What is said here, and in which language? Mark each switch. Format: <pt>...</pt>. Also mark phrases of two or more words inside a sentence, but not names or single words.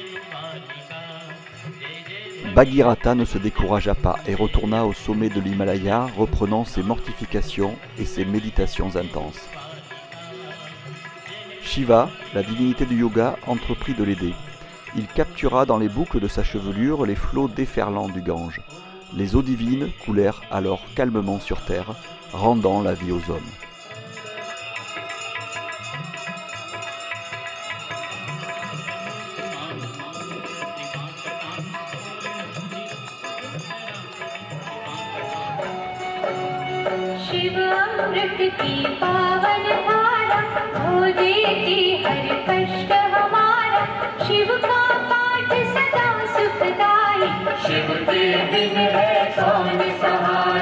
<fr>Bhagirath ne se découragea pas et retourna au sommet de l'Himalaya, reprenant ses mortifications et ses méditations intenses. Shiva, la divinité du yoga, entreprit de l'aider. Il captura dans les boucles de sa chevelure les flots déferlants du Gange. Les eaux divines coulèrent alors calmement sur terre, rendant la vie aux hommes.</fr> <hi>शिव अमृत की पावन धारा धो देती हर कष्ट हमारा शिव का पाठ सदा सुखदाई शिव के बिन है कौन सहाय</hi>